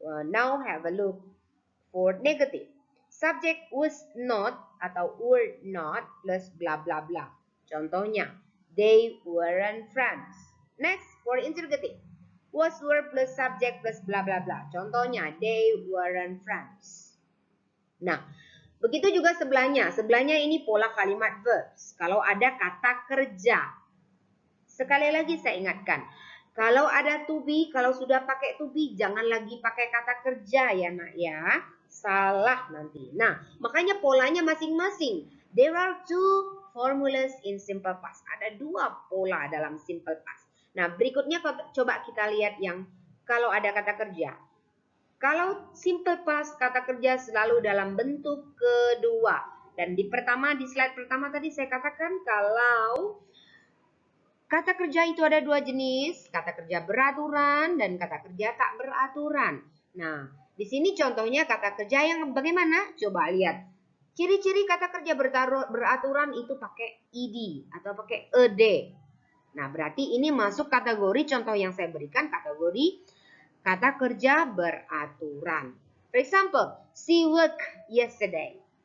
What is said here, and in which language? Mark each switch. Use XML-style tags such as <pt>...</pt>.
<en>Now have a look for negative. Subject was not</en> <id>atau</id> <en>were not plus bla bla bla.</en> <id>Contohnya,</id> <en>they weren't friends. Next for interrogative. Was were plus subject plus bla bla bla.</en> <id>Contohnya,</id> <en>they weren't friends.</en> <id>Nah, begitu juga sebelahnya. Sebelahnya ini pola kalimat verbs. Kalau ada kata kerja. Sekali lagi saya ingatkan, kalau ada to be, kalau sudah pakai to be, jangan lagi pakai kata kerja ya nak ya. Salah nanti. Nah, makanya polanya masing-masing.</id> <en>There are two formulas in simple past.</en> <id>Ada dua pola dalam simple past. Nah, berikutnya coba kita lihat yang kalau ada kata kerja. Kalau simple past, kata kerja selalu dalam bentuk kedua. Dan di slide pertama tadi saya katakan kalau kata kerja itu ada dua jenis, kata kerja beraturan dan kata kerja tak beraturan. Nah, di sini contohnya kata kerja yang bagaimana? Coba lihat. Ciri-ciri kata kerja beraturan itu pakai ed atau pakai ed. Nah, berarti ini masuk kategori contoh yang saya berikan kategori kata kerja beraturan.</id> <en>For example, she worked yesterday.</en>